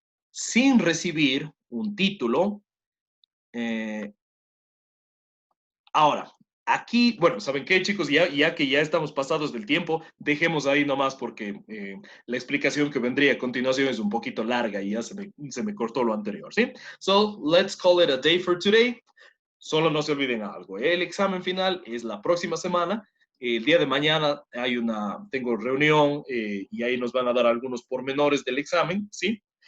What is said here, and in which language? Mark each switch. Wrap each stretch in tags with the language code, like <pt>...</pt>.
<es>Sin recibir un título. Ahora, aquí, bueno, ¿saben qué, chicos? Ya que ya estamos pasados del tiempo, dejemos ahí nomás porque la explicación que vendría a continuación es un poquito larga y ya se me cortó lo anterior, ¿sí?</es> <en>So, let's call it a day for today.</en> <es>Solo no se olviden algo. El examen final es la próxima semana. El día de mañana tengo reunión y ahí nos van a dar algunos pormenores del examen, ¿sí?</es>